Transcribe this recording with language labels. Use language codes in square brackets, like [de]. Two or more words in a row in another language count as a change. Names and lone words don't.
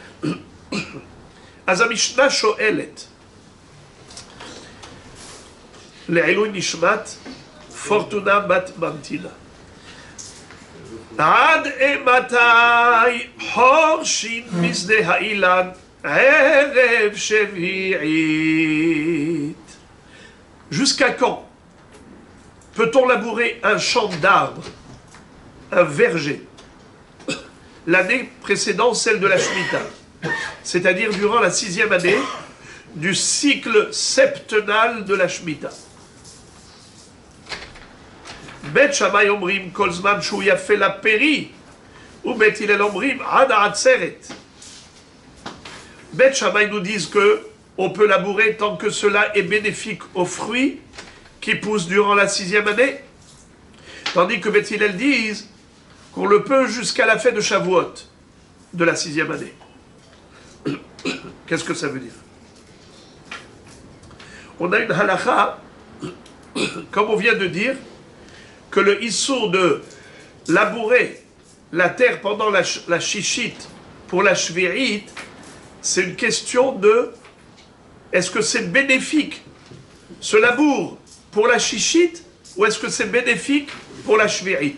[he] אז המשנה שואלת, לעילוי נשמת פורטונה בת מנטילה. עד אימתי חורשים בשדה האילן ערב שביעית? [fr] Jusqu'à quand peut-on labourer un champ d'arbres, un verger, l'année précédant celle de la Shemitah, c'est-à-dire durant la 6e année du cycle septenal de la Shemitah? [he] בית שמאי אומרים כל זמן שהוא יפה לפרי, ובית הלל אומרים עד עצרת. [fr] Bet Shammai nous disent que on peut labourer tant que cela est bénéfique aux fruits qui poussent durant la 6e année, tandis que Bet Hillel disent qu'on le peut jusqu'à la fête de Shavuot de la 6e année. Qu'est-ce que ça veut dire? On a une halakha, comme on vient de dire, que le issour de labourer la terre pendant la chichite pour la shvi'it, c'est une question de est-ce que c'est bénéfique ce labour pour la chichite ou est-ce que c'est bénéfique pour la shvi'it?